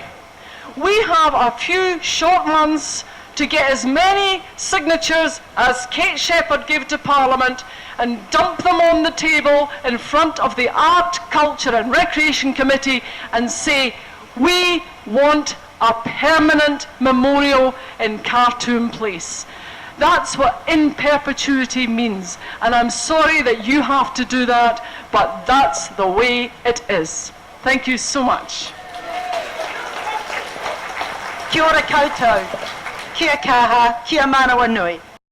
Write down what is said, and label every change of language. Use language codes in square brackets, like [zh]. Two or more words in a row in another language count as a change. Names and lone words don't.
[en] We have a few short months to get as many signatures as Kate Shepherd gave to Parliament and dump them on the table in front of the Art, Culture and Recreation Committee and say, we want a permanent memorial in Khartoum Place. That's what in perpetuity means, and I'm sorry that you have to do that, but that's the way it is. Thank you so much. [mi] Kia ora koutou, kia kaha, kia manawa nui.